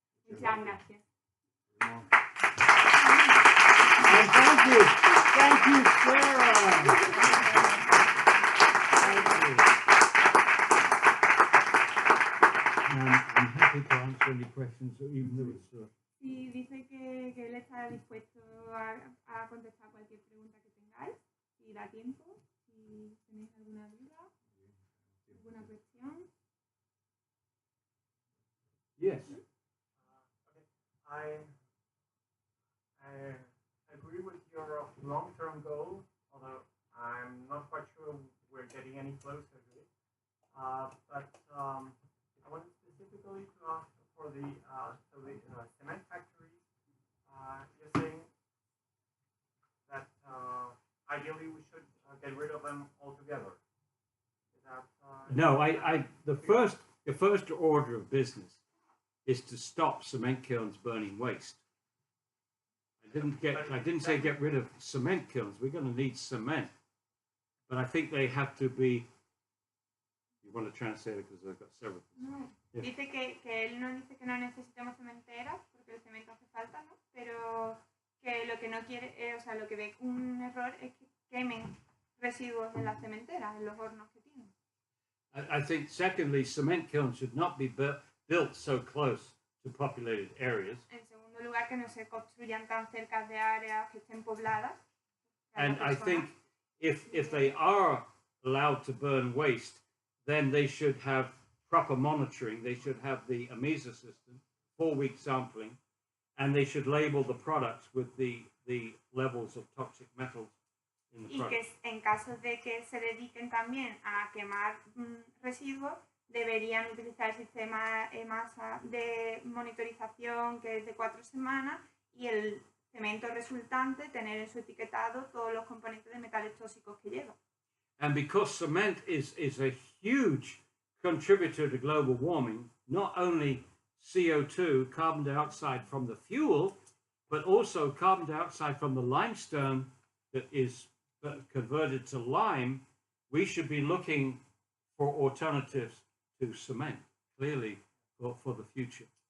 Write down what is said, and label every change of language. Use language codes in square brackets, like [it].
[es] Muchas gracias. [en] And thank you, Sarah. Thank you. I'm happy to answer any questions, even though it's. [es] Sí, dice que él está dispuesto a contestar cualquier pregunta que tengáis, si da tiempo, si tenéis alguna duda, alguna cuestión. [en] Yes. I agree with your long-term goal, although I'm not quite sure we're getting any closer to it. But I wanted specifically to ask for the cement factories. You're saying that ideally we should get rid of them altogether. Is that, No, the first order of business is to stop cement kilns burning waste. I didn't say get rid of cement kilns. We're going to need cement, but I think they have to be. You want to translate it because I've got several. No. Yeah. [es] Dice que él no dice que no necesitemos cementeras porque el cemento hace falta, ¿no? Pero que lo que no quiere, o sea, lo que ve un error es que quemen residuos en las cementeras, en los hornos que tienen. [en] I think secondly, cement kilns should not be built so close to populated areas. [es] En segundo lugar, que no se construyan tan cerca de áreas que estén pobladas. [en] And I think if they are allowed to burn waste, then they should have proper monitoring. They should have the AMESA system, 4-week sampling, and they should label the products with the levels of toxic metals in the [es] y [en] product. [es] que en caso de que se dediquen también a quemar residuos, deberían utilizar el sistema EMASA de monitorización, que es de 4 semanas, y el cemento resultante tener en su etiquetado todos los componentes de metales tóxicos que lleva. [en] And because cement is a huge contributor to global warming, not only CO2, carbon dioxide from the fuel, but also carbon dioxide from the limestone that is converted to lime, we should be looking for alternatives to cement, clearly, for the future.